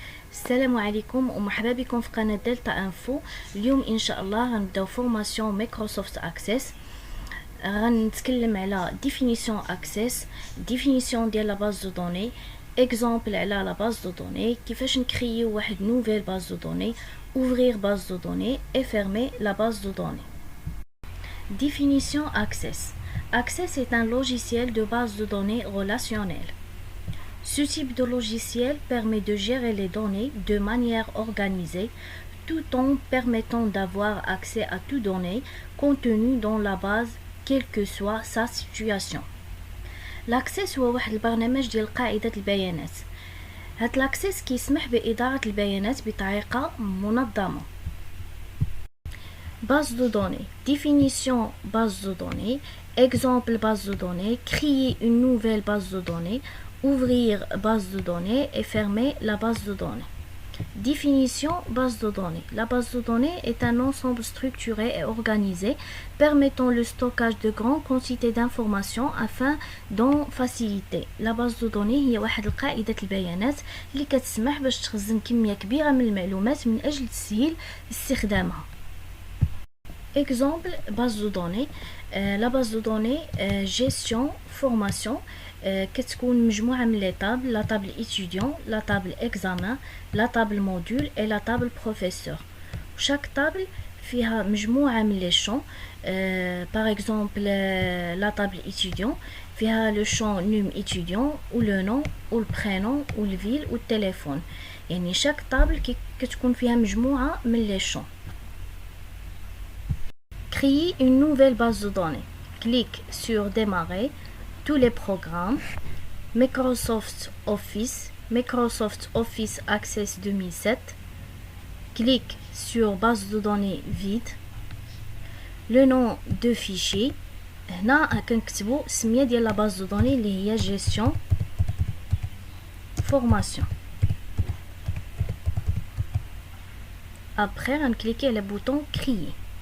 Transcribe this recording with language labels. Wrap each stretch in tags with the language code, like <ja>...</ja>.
<ar>السلام عليكم ومرحبا بكم في قناة دلتا انفو. اليوم ان شاء الله غنبداو فورماسيون مايكروسوفت اكسس. غنتكلم على ديفينيسيون اكسس، ديفينيسيون ديال لا باز دو دوني، اكزامبل على لا باز دو دوني، كيفاش نكريو واحد نوفيل باز دو دوني،</ar> <fr>ouvrir base de données</fr> <ar>et fermer la base de données.</ar> <fr>Définition Access. Access est un logiciel de base de données relationnelle. Ce type de logiciel permet de gérer les données de manière organisée tout en permettant d'avoir accès à toutes données contenues dans la base, quelle que soit sa situation.</fr> <ar>L'access هو واحد البرنامج ديال قاعدة البيانات. هاد l'access كيسمح بإدارة البيانات بطريقة منظمة.</ar> <fr>Base de données. Définition base de données. Exemple base de données. Créer une nouvelle base de données. Ouvrir base de données et fermer la base de données. Définition base de données. La base de données est un ensemble structuré et organisé permettant le stockage de grandes quantités d'informations afin d'en faciliter.</fr> <ar>La base de données هي واحد القاعدة البيانات اللي كتسمح باش تخزن كمية كبيرة من المعلومات من أجل تسهيل استخدامها.</ar> <fr>Exemple base de données. La base de données gestion formation</fr> <ar>كتكون مجموعة من</ar> <fr>لي طابل، لا طابل étudiant، لا طابل examen، لا طابل module et لا طابل professeur.</fr> <ar>chaque طابل فيها مجموعة من لي champs.</ar> <fr>par exemple لا طابل étudiant فيها le champ num étudiant ou le nom ou le prénom ou le ville ou le téléphone.</fr> <ar>يعني chaque طابل كتكون فيها مجموعة من لي champs.</ar> <fr>Créer une nouvelle base de données. Clique sur démarrer. Tous les programmes. Microsoft Office Access 2007. Clique sur base de données vide. Le nom de fichier.</fr> <ar>هنا كنكتبو السمية ديال لا باز دو دوني اللي هي gestion formation. Après غنكليكي على بوطون créer.</ar>